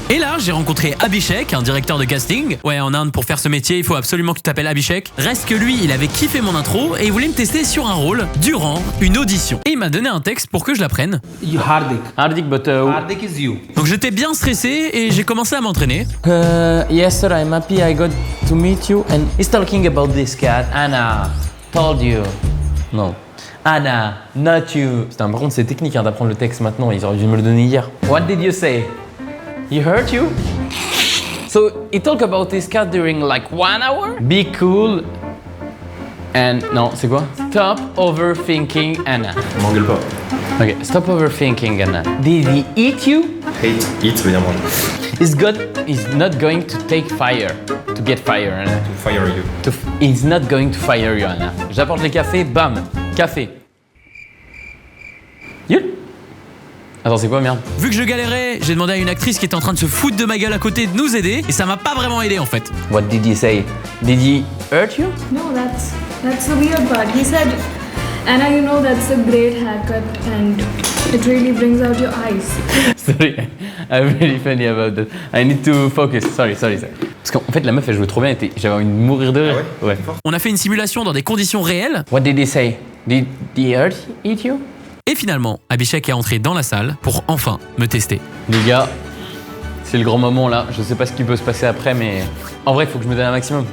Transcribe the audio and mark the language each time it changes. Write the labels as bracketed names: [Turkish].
[French] Et là, j'ai rencontré Abhishek, un directeur de casting. Ouais, en Inde, pour faire ce métier, il faut absolument que tu t'appelles Abhishek. Reste que lui, il avait kiffé mon intro et il voulait me tester sur un rôle durant une audition. Et il m'a donné un texte pour que je l'apprenne. [English] Hardik, but Hardik is you. [French] Donc j'étais bien stressé et j'ai commencé à m'entraîner. [English] Yes sir, I'm happy I got to meet you and he's talking about this cat. Anna told you. Non. Anna, not you. [French] Putain, par contre, c'est technique hein, d'apprendre le texte maintenant. Ils auraient dû me le donner hier. [English] What did you say? He hurt you? So he talked about this cat during like 1 hour? Be cool and [French] Non, c'est quoi? [English] stop overthinking Anna. [French] M'engueule pas. [English] Ok, stop overthinking Anna. Did he eat you? Hate, eat, [French] ça veut dire manger. [English] He's not going to take fire. To get fire, Anna. To fire you. He's not going to fire you, Anna. [French] J'apporte les cafés, bam, café. Yul. Attends, c'est quoi, merde? Vu que je galérais, j'ai demandé à une actrice qui était en train de se foutre de ma gueule à côté de nous aider et ça m'a pas vraiment aidé en fait. [English] What did he say? Did he hurt you? No, that's the weird part. He said, Anna, you know that's a great haircut and it really brings out your eyes. Sorry, I'm really funny about that. I need to focus. Sorry. [French] Parce qu'en fait, la meuf, elle jouait trop bien. J'avais envie de mourir de rire. Ah ouais? On a fait une simulation dans des conditions réelles. [English] What did he say? Did he eat you? [French] Et finalement, Abhishek est entré dans la salle pour enfin me tester. Les gars, c'est le grand moment là. Je sais pas ce qui peut se passer après, mais en vrai, il faut que je me donne un maximum.